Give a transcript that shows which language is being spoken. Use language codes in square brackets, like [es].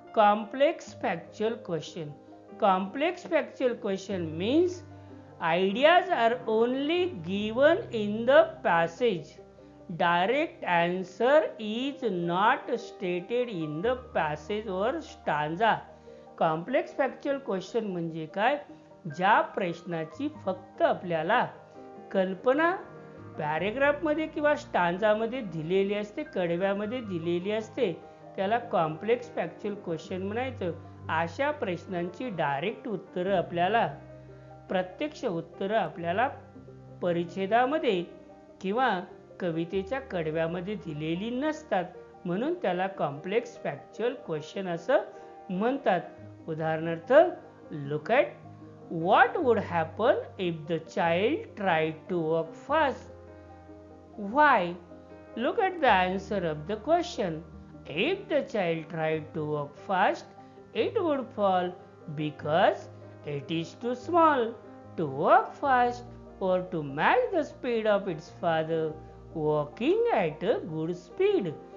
[en] Complex factual question. Complex factual question means ideas are only given in the passage. Direct answer is not stated in the passage or stanza. [mr] Complex factual question म्हणजे काय? ज्या प्रश्नाची फक्त आपल्याला कल्पना पॅरेग्राफमध्ये किंवा स्टांजामध्ये दिलेली असते, कडव्यामध्ये दिलेली असते, त्याला कॉम्प्लेक्स फॅक्च्युअल क्वेश्चन म्हणायचं. अशा प्रश्नांची डायरेक्ट उत्तरं आपल्याला, प्रत्यक्ष उत्तरं आपल्याला परिच्छेदामध्ये किंवा कवितेच्या कडव्यामध्ये दिलेली नसतात, म्हणून त्याला कॉम्प्लेक्स फॅक्च्युअल क्वेश्चन असं म्हणतात. उदाहरणार्थ, [en] Look at what would happen if the child tried to walk fast? Why? Look at the answer of the question. If the child tried to walk fast, it would fall because it is too small to walk fast or to match the speed of its father walking at a good speed.